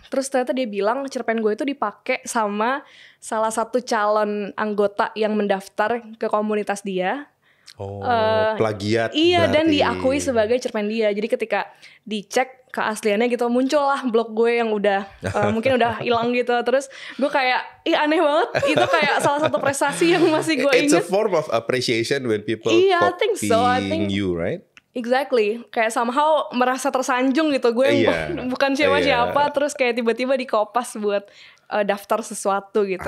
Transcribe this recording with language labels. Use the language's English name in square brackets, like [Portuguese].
[Indonesian] Terus ternyata dia bilang cerpen gue itu dipakai sama salah satu calon anggota yang mendaftar ke komunitas dia. Plagiat. Iya, berarti. dan diakui sebagai cerpen dia. Jadi ketika dicek keasliannya gitu, muncullah blog gue yang udah mungkin udah hilang gitu. Terus gue kayak, aneh banget. Itu kayak salah satu prestasi yang masih gue ingat. [English] It's a form of appreciation when people copying you, right? Exactly. [Indonesian] Kayak somehow merasa tersanjung gitu. Gue yang bukan siapa-siapa, terus kayak tiba-tiba dikopas buat daftar sesuatu gitu.